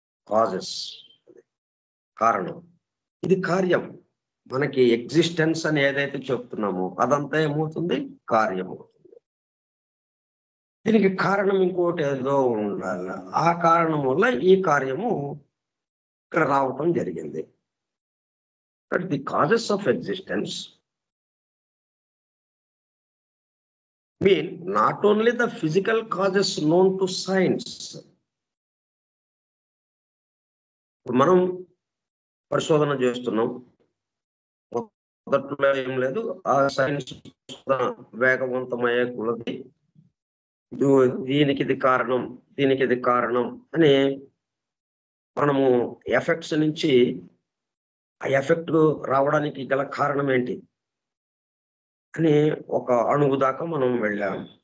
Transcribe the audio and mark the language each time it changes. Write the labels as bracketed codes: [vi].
[te] Causes, కారణం. ఇది కార్యం. మనకి ఎగ్జిస్టెన్స్ అని ఏదైతే చెప్తున్నామో అదంతా ఏమవుతుంది? కార్యం అవుతుంది. దీనికి కారణం ఇంకోటి ఏదో ఉండాలి. ఆ కారణం వల్ల ఈ కార్యము ఇక్కడ రావటం జరిగింది. [en] But the causes of existence mean not only the physical causes known to science. [te] మనం పరిశోధన చేస్తున్నాం, మొదట్లో ఏం లేదు, ఆ సైన్స్ వేగవంతమయ్యే కొలది దీనికి ఇది కారణం అని మనము ఎఫెక్ట్స్ నుంచి ఆ ఎఫెక్ట్ రావడానికి గల కారణం ఏంటి అని ఒక అణువు దాకా మనం వెళ్ళాం.